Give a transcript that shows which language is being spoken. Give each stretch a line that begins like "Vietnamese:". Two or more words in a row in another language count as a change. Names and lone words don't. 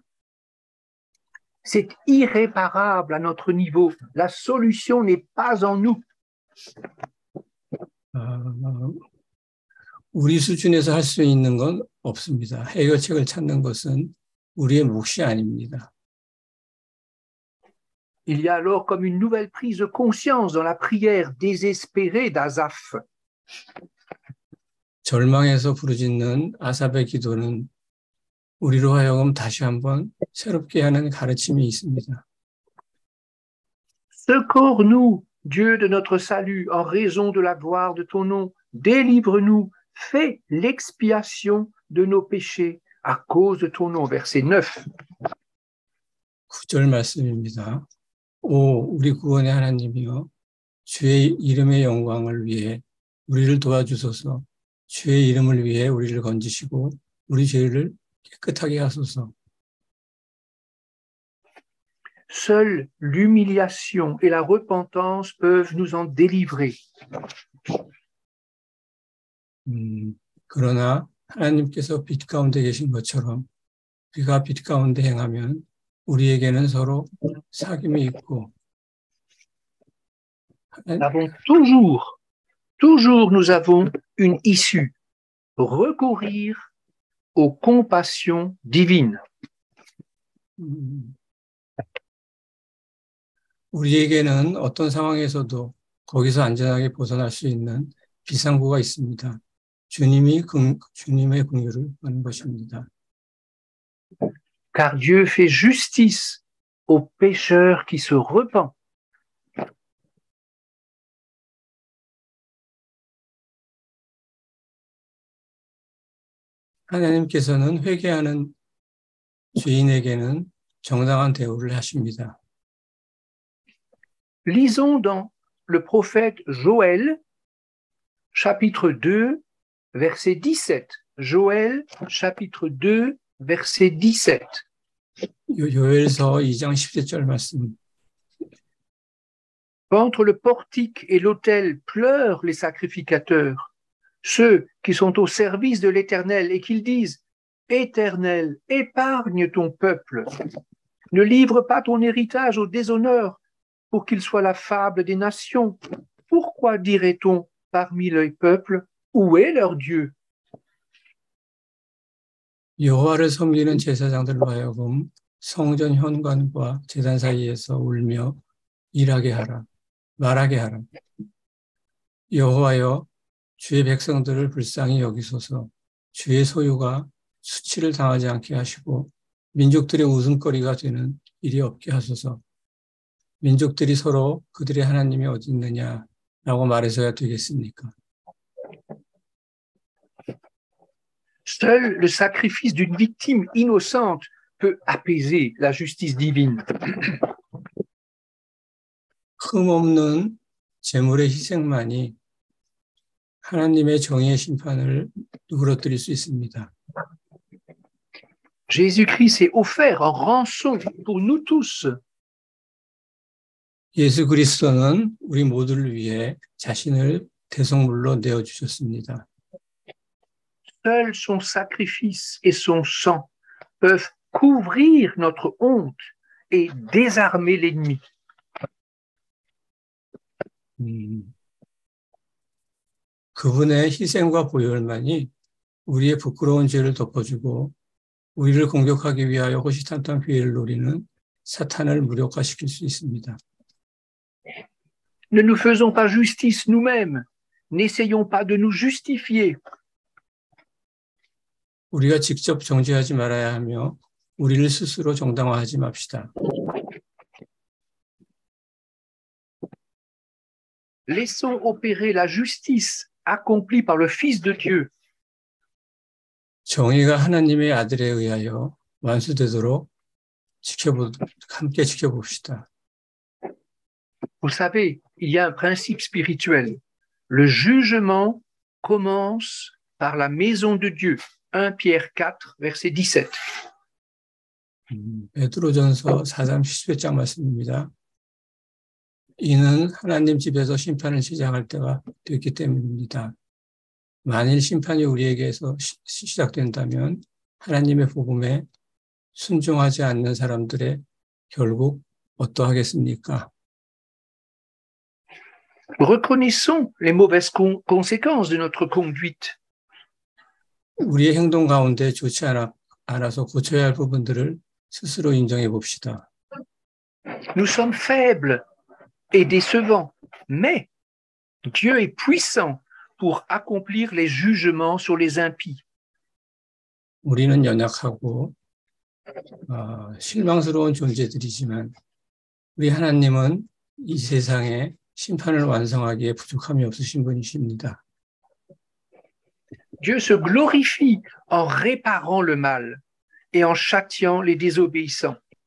French: C'est irréparable à notre niveau. La solution n'est pas en nous.
Korean: 우리 수준에서 할 수 있는 건 없습니다. 해결책을 찾는 것은 우리의 몫이 아닙니다.
French: Il y a alors comme une nouvelle prise de conscience dans la prière désespérée d'Asaph.
Korean: 절망에서 부르짖는 아삽의 기도는 우리로 하여금 다시 한번 새롭게 하는 가르침이 있습니다.
French: Secours-nous, Dieu de notre salut, en raison de la gloire de ton nom. Délivre-nous, fais l'expiation de nos péchés à cause de ton nom. Verset 9.
Korean: 9절 말씀입니다. 오, 우리 구원의 하나님이여, 주의 이름의 영광을 위해 우리를 도와주소서. 주의 이름을 위해 우리를 건지시고 우리 죄를 깨끗하게 하소서.
French: Seule l'humiliation et la repentance peuvent nous en délivrer.
Korean: 그러나 하나님께서 빛 가운데 계신 것처럼 우리가 빛 가운데 행하면 우리에게는 서로 사귐이 있고
French: toujours nous avons une issue. Recourir aux compassions divines.
Korean: 우리에게는 어떤 상황에서도 거기서 안전하게 벗어날 수 있는 비상구가 있습니다. 주님의 긍휼을 하는 것입니다.
French: Car Dieu fait justice aux pécheurs qui se repentent.
Korean: 하나님께서는 회개하는 죄인에게는 정당한 대우를 하십니다.
French: Lisons dans le prophète Joël, chapitre 2, verset 17. Joël, chapitre 2, verset 17.
Korean: 요엘서 2장 17절 말씀.
French: Entre le portique et l'autel pleurent les sacrificateurs, ceux qui sont au service de l'Éternel et qu'ils disent « Éternel, épargne ton peuple, ne livre pas ton héritage au déshonneur pour qu'il soit la fable des nations. Pourquoi dirait-on parmi les peuples, où est leur Dieu ?»
Korean: 여호와를 섬기는 제사장들로 하여금 성전 현관과 제단 사이에서 울며 일하게 하라, 말하게 하라. 여호와여, 주의 백성들을 불쌍히 여기소서. 주의 소유가 수치를 당하지 않게 하시고 민족들의 웃음거리가 되는 일이 없게 하소서. 민족들이 서로 그들의 하나님이 어디 있느냐라고 말해서야 되겠습니까?
French: Seul le sacrifice d'une victime innocente peut apaiser la justice divine.
Korean: 흠없는 제물의 희생만이 하나님의 정의의 심판을 누그러뜨릴 수 있습니다.
French: Jésus-Christ s'est offert en rançon pour nous tous.
Korean: 예수 그리스도는 우리 모두를 위해 자신을 대속물로 내어주셨습니다.
French: Seul son sacrifice et son sang peuvent couvrir notre honte et désarmer l'ennemi.
Korean: 그분의 희생과 보혈만이 우리의 부끄러운 죄를 덮어주고 우리를 공격하기 위하여 호시탐탐 기회를 노리는 사탄을 무력화시킬 수 있습니다.
French: Ne nous faisons pas justice nous-mêmes. N'essayons pas de nous justifier.
Korean: 우리가 직접 정죄하지 말아야 하며 우리를 스스로 정당화하지 맙시다.
French: Laissons opérer la justice accomplie par le Fils de Dieu.
Korean: 정의가 하나님의 아들에 의하여 완수되도록 함께 지켜봅시다.
French: Vous savez, il y a un principe spirituel. Le jugement commence par la maison de Dieu. 1 Pierre 4, verset 17.
Korean: 베드로전서 4장 17장 말씀입니다. 이는 하나님 집에서 심판을 시작할 때가 됐기 때문입니다. 만일 심판이 우리에게서 시작된다면 하나님의 복음에 순종하지 않는 사람들의 결국 어떠하겠습니까?
French: Reconnaissons les mauvaises conséquences de notre conduite.
Korean: 우리의 행동 가운데 좋지 않아서 고쳐야 할 부분들을 스스로 인정해 봅시다.
French: Nous sommes faibles et décevants, mais Dieu est puissant pour accomplir les jugements sur les impies.
Korean: 우리는 연약하고 실망스러운 존재들이지만 우리 하나님은 이 세상에 심판을 완성하기에 부족함이 없으신 분이십니다.
French: Dieu se glorifie en réparant le mal et en châtiant les désobéissants.